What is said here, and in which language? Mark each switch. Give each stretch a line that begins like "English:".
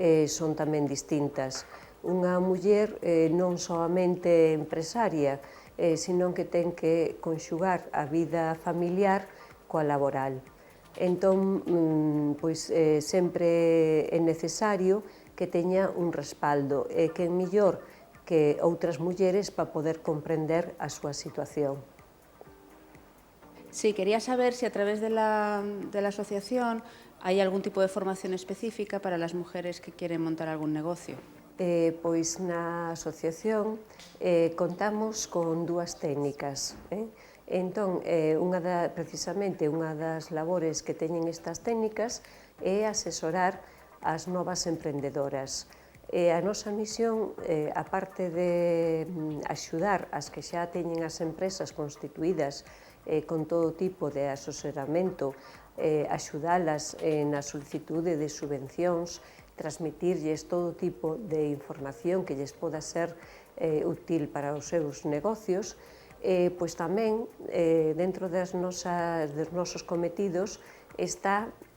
Galician: son tamén distintas. Unha muller non soamente empresaria, senón que ten que conxugar a vida familiar coa laboral. Entón, sempre é necesario que teña un respaldo e que é mellor que outras mulleres para poder comprender a súa situación.
Spanish: Sí, quería saber si a través de la asociación hay algún tipo de formación específica para las mujeres que quieren montar algún negocio.
Galician: Pois na asociación contamos con dúas técnicas. Entón, precisamente, unha das labores que teñen estas técnicas é asesorar as novas emprendedoras. A nosa misión, aparte de axudar as que xa teñen as empresas constituídas con todo tipo de asesoramento, axudalas na solicitude de subvencións, transmitirlles todo tipo de información que lles poda ser útil para os seus negocios, pois tamén dentro dos nosos cometidos está